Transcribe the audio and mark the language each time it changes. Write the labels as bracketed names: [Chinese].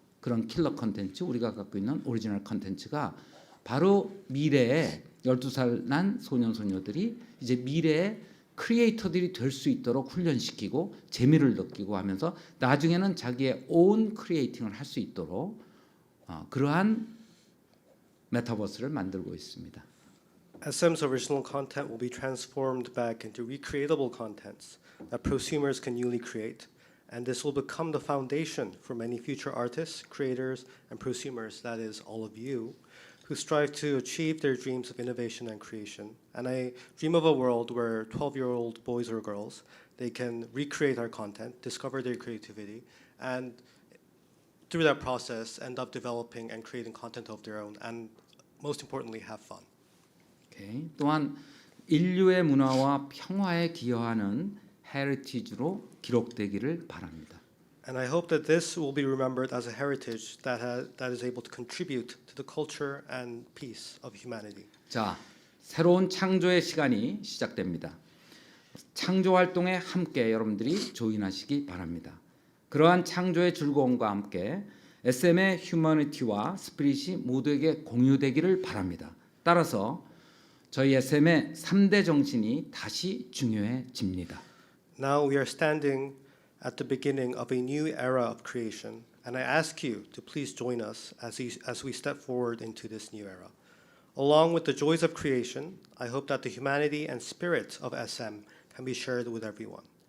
[Korean] 그런 킬러 컨텐츠, 우리가 갖고 있는 오리지널 컨텐츠가 바로 미래의 12살 난 소년 소녀들이 이제 미래의 크리에이터들이 될 수 있도록 훈련시키고 재미를 느끼고 하면서 나중에는 자기의 own 크리에이팅을 할 수 있도록 그러한 메타버스를 만들고 있습니다. [English] SM's original content will be transformed back into recreatable contents that prosumers can newly create, and this will become the foundation for many future artists, creators, and prosumers, that is, all of you, who strive to achieve their dreams of innovation and creation. And I dream of a world where 12-year-old boys or girls, they can recreate our content, discover their creativity, and through that process end up developing and creating content of their own, and most importantly, have fun. Okay. [Korean] 또한 인류의 문화와 평화에 기여하는 헤리티지로 기록되기를 바랍니다. [English] And I hope that this will be remembered as a heritage that is able to contribute to the culture and peace of humanity. [Korean] 자, 새로운 창조의 시간이 시작됩니다. 창조 활동에 함께 여러분들이 조인하시기 바랍니다. 그러한 창조의 즐거움과 함께 SM의 휴머니티와 스피릿이 모두에게 공유되기를 바랍니다. 따라서 저희 SM의 3대 정신이 다시 중요해집니다. [English] Now we are standing at the beginning of a new era of creation, and I ask you to please join us as we step forward into this new era. Along with the joys of creation, I hope that the humanity and spirit of SM can be shared with everyone.